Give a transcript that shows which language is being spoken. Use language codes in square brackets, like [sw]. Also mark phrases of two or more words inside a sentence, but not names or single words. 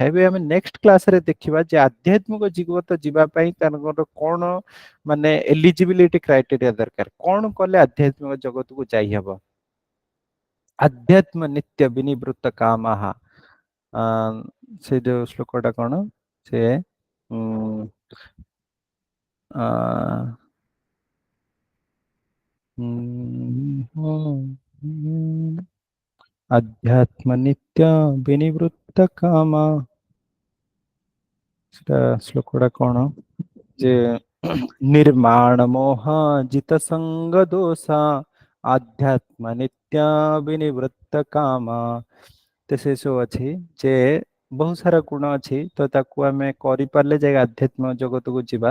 [or] ଏବେ ଆମେ [en] next classରେ [or] ଦେଖିବା ଯେ ଆଧ୍ୟାତ୍ମିକ ଜଗତ ଯିବା ପାଇଁ ତାଙ୍କର କଣ ମାନେ [en] eligibility criteria [or] ଦରକାର, କଣ କଲେ ଆଧ୍ୟାତ୍ମିକ ଜଗତକୁ ଯାଇହବ। [sa] ଆଧ୍ୟାତ୍ମ ନିତ୍ୟ ବିନିବୃତ୍ତ କାମଃ, [or] ସେ ଯୋଉ ଶ୍ଲୋକଟା କଣ, ସେ ଆ, [sa] अध्यात्म नित्य विनिवृत्त काम, [or] ସେଟା ଶ୍ଲୋକଟା କଣ ଯେ [sa] ନିର୍ମାଣ ମୋହ ଜିତ ସଙ୍ଗ ଦୋଷ ଆଧ୍ୟାତ୍ମ ନିତ୍ୟ ବିନିବୃତ୍ତ କାମ। [or] ତ ସେ ସବୁ ଅଛି ଯେ ବହୁତ ସାରା ଗୁଣ ଅଛି, ତ ତାକୁ ଆମେ କରିପାରିଲେ ଯାଇ ଆଧ୍ୟାତ୍ମ ଜଗତକୁ ଯିବା।